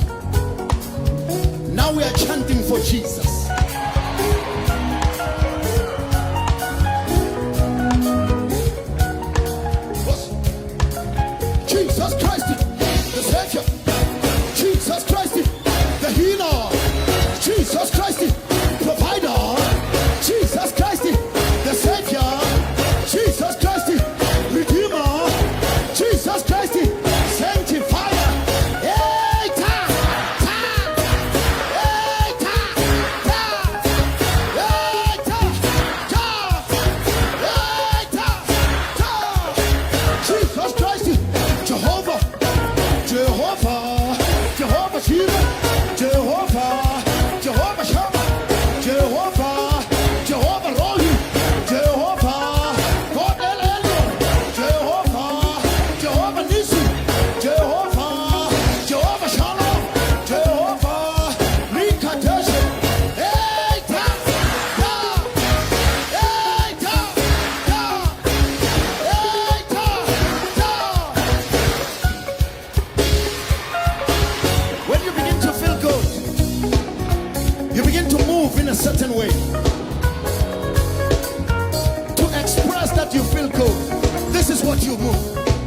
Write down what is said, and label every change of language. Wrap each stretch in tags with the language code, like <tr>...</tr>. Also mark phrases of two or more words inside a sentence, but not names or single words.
<en>Now we are chanting for Jesus. Jesus Christ, the Savior. Jesus Christ, the healer. Jesus Christ, provider. Jesus Christ, the Savior. Jesus Christ, Redeemer. Jesus Christ, Sanctifier. Hey, ta, ta. Hey, ta, ta. Hey, ta, ta. Hey, ta, ta. Jesus Christ, Jehovah, Jehovah, Jehovah Jireh, Jehovah, Jehovah Shammah, Jehovah, Jehovah Rohi, Jehovah, God El Elyon, Jehovah, Jehovah Nissi, Jehovah, Jehovah Shalom, Jehovah, Mikadesh. Hey, ta, ta, hey, ta, ta, hey, ta, ta. When you begin to feel good, you begin to move in a certain way. To express that you feel good, this is what you move.</en>